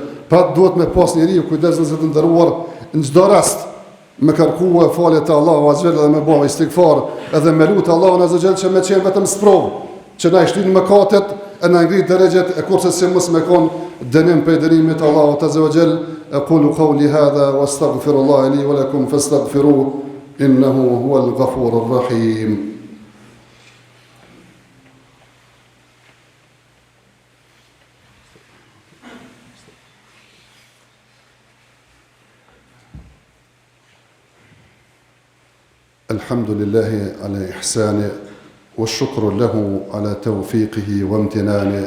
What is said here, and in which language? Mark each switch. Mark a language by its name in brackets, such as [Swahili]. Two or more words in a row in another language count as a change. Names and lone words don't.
[Albanian] Pra duhet me pas njeriu kujdes nëse të nderuar në çdo rast me kërkuar falje te Allahu [Arabic] عز وجل [Albanian] dhe me bëj istighfar, edhe me lut Allahun [Arabic] عز وجل [Albanian] që me qenë vetëm sprov, që na shtin mëkatet e na ngrit drejtet e kurse se mos me kon dënim për dënimit Allahut [Arabic] عز وجل. أقول قولي هذا وأستغفر الله لي ولكم فاستغفروه إنه هو الغفور الرحيم. الحمد لله على إحسانه والشكر له على توفيقه وامتنانه